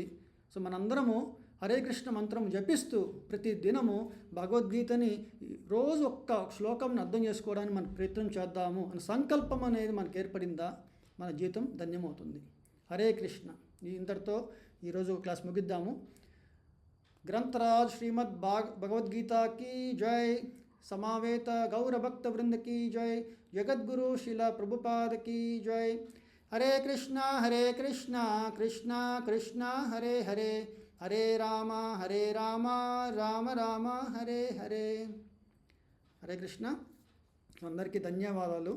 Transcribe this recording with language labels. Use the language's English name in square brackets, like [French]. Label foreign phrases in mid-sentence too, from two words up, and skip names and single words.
[Telugu] సో మనందరము హరే కృష్ణ మంత్రం జపిస్తూ ప్రతి దినము భగవద్గీతని రోజు ఒక్క శ్లోకంని అర్థం చేసుకోవడానికి మనం ప్రయత్నం చేద్దాము అని సంకల్పం అనేది మనకు ఏర్పడిందా మన జీవితం ధన్యమవుతుంది. హరే కృష్ణ. ఇంతటితో ఈరోజు క్లాస్ ముగిద్దాము. [Hindi] ग्रंथराज श्रीमद् भगवद्गीता की जय. समावेत गौर भक्त वृंद की जय. जगद्गुरु शिला प्रभुपाद की जय. हरे कृष्णा कृष्णा कृष्णा हरे हरे, हरे राम राम राम हरे हरे. हरे कृष्ण. [Telugu] అందరికీ ధన్యవాదాలు.